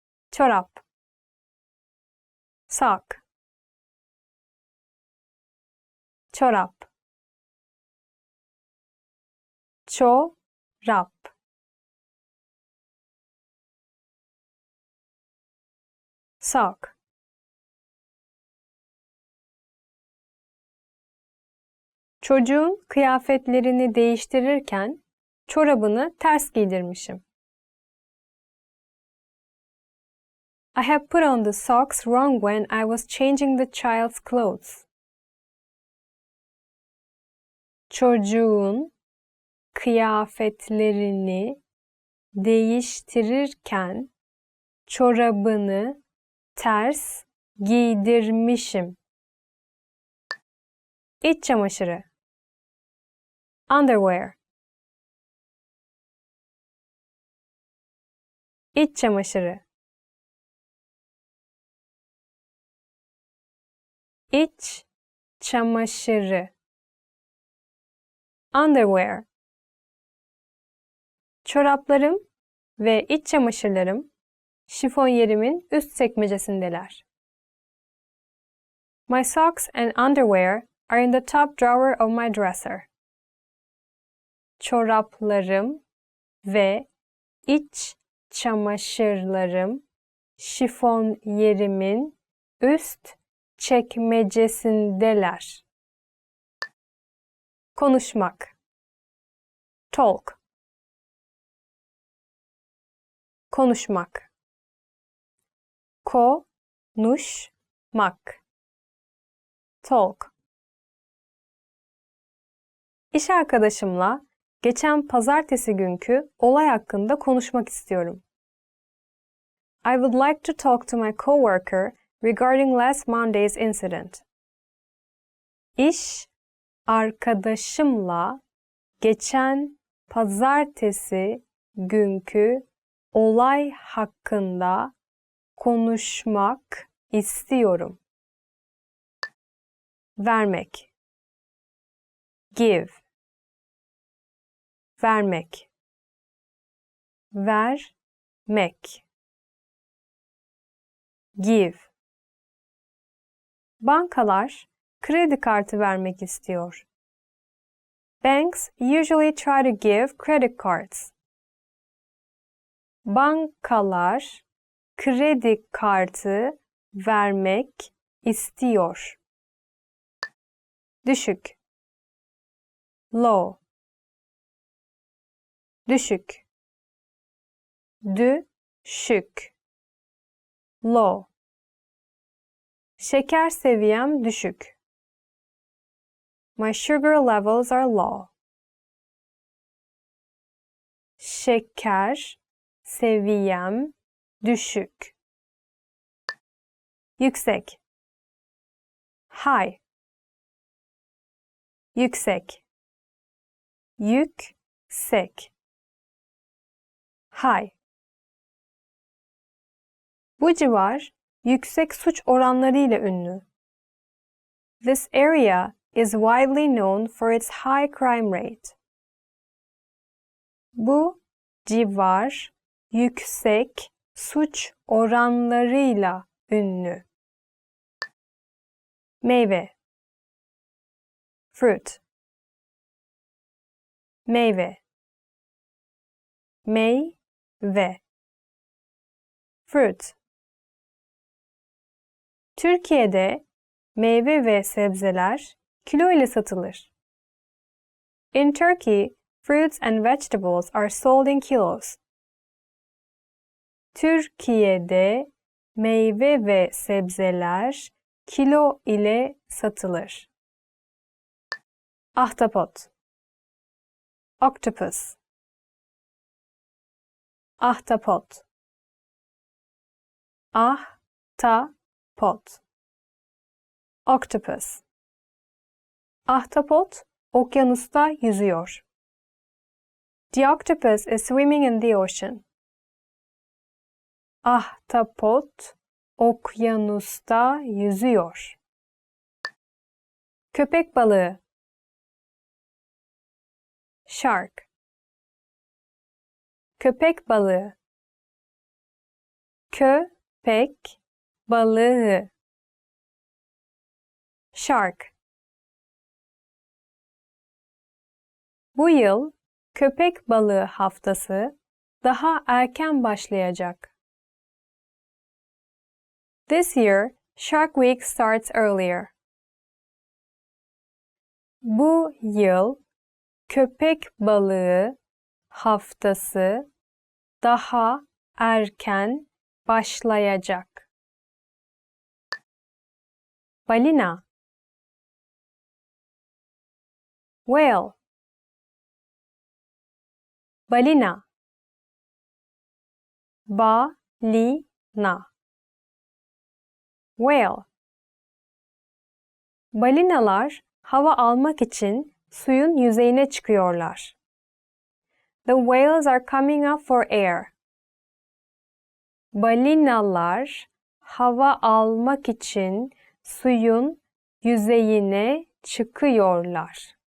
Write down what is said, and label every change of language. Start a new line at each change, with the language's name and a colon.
Turkish: çorap,
English: sock,
Turkish: çorap, çorap, sock, çocuğun kıyafetlerini değiştirirken çorabını ters giydirmişim.
English: I have put on the socks wrong when I was changing the child's clothes.
Turkish: Çocuğun kıyafetlerini değiştirirken çorabını ters giydirmişim. İç çamaşırı,
English: underwear,
Turkish: İç çamaşırı, İç çamaşırı, underwear. Çoraplarım ve iç çamaşırlarım şifonyerimin üst çekmecesindeler.
English: My socks and underwear are in the top drawer of my dresser.
Turkish: Çoraplarım ve iç çamaşırlarım şifonyerimin üst çekmecesindeler. Konuşmak,
English: talk,
Turkish: konuşmak, konuşmak, talk. İş arkadaşımla geçen pazartesi günkü olay hakkında konuşmak istiyorum.
English: I would like to talk to my coworker regarding last Monday's incident.
Turkish: İş arkadaşımla geçen pazartesi günkü olay hakkında konuşmak istiyorum. Vermek,
English: give,
Turkish: vermek, vermek, give. Bankalar kredi kartı vermek istiyor.
English: Banks usually try to give credit cards.
Turkish: Bankalar kredi kartı vermek istiyor. Düşük,
English: low,
Turkish: düşük, düşük, low. Şeker seviyem düşük.
English: My sugar levels are low.
Turkish: Şeker seviyem düşük. Yüksek,
English: high,
Turkish: yüksek, yüksek, high. Bu civar yüksek suç oranlarıyla ünlü.
English: This area is widely known for its high crime rate.
Turkish: Bu civar yüksek suç oranlarıyla ünlü. Meyve,
English: fruit,
Turkish: meyve, meyve, fruit. Türkiye'de meyve ve sebzeler kilo ile satılır.
English: In Turkey, fruits and vegetables are sold in kilos.
Turkish: Türkiye'de meyve ve sebzeler kilo ile satılır. Ahtapot,
English: octopus,
Turkish: ahtapot, ahtapot, octopus. Ahtapot okyanusta yüzüyor.
English: The octopus is swimming in the ocean.
Turkish: Ahtapot okyanusta yüzüyor. Köpek balığı,
English: shark,
Turkish: köpek balığı, köpek köpek balığı.
English: Shark.
Turkish: Bu yıl köpek balığı haftası daha erken başlayacak.
English: This year, Shark Week starts earlier.
Turkish: Bu yıl köpek balığı haftası daha erken başlayacak. Balina.
English: Whale.
Turkish: Balina. Balina.
English: Whale.
Turkish: Balinalar hava almak için suyun yüzeyine çıkıyorlar.
English: The whales are coming up for air.
Turkish: Balinalar hava almak için suyun yüzeyine çıkıyorlar.